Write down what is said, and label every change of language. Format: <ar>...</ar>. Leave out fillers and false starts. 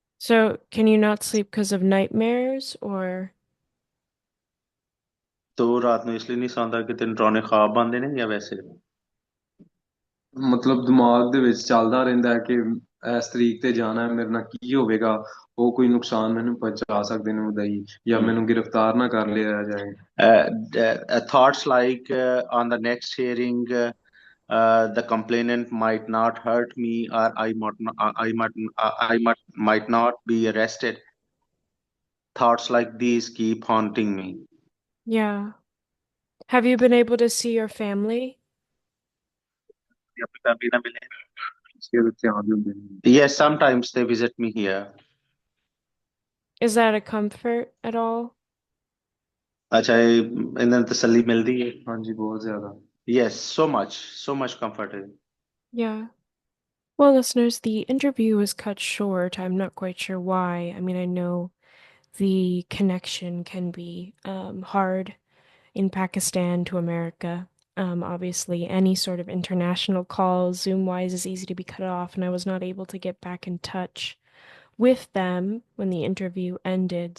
<en>So, can you not sleep because of nightmares or?</en> <pa>तो रात ਨੂੰ ਇਸ ਲਈ ਨਹੀਂ ਸੌਂਦਾ ਕਿ ਤੈਨੂੰ ਡਰਾਉਣੇ ख्वाब ਆਉਂਦੇ ਨੇ ਜਾਂ ਵੈਸੇ? ਮਤਲਬ ਦਿਮਾਗ ਦੇ ਵਿੱਚ ਚੱਲਦਾ ਰਹਿੰਦਾ ਹੈ ਕਿ ਇਸ ਤਰੀਕ ਤੇ ਜਾਣਾ ਹੈ, ਮੇਰੇ ਨਾਲ ਕੀ ਹੋਵੇਗਾ, ਉਹ ਕੋਈ ਨੁਕਸਾਨ ਮੈਨੂੰ ਪਹੁੰਚਾ ਸਕਦੇ ਨੇ ਉਦਾਂ ਹੀ, ਜਾਂ Hmm. ਮੈਨੂੰ ਗ੍ਰਿਫਤਾਰ ਨਾ ਕਰ ਲਿਆ ਜਾਏ।</pa> <en>Thoughts like on the next hearing, the complainant might not hurt me, or I might not be arrested. Thoughts like these keep haunting me. Yeah. Have you been able to see your family?</en> <hi>इसके बच्चे आगे होंगे।</hi> <en>Yes, sometimes they visit me here. Is that a comfort at all?</en> <pa>अच्छा, ਇਹਨਾਂ ਨੂੰ ਤਸੱਲੀ ਮਿਲਦੀ ਹੈ? ਹਾਂਜੀ ਬਹੁਤ ਜ਼ਿਆਦਾ।</pa> <en>Yes, so much comfort. Yeah. Well, listeners, the interview was cut short. I'm not quite sure why. I mean, I know the connection can be hard in Pakistan to America. Obviously, any sort of international calls, Zoom-wise, is easy to be cut off, and I was not able to get back in touch with them when the interview ended.</en>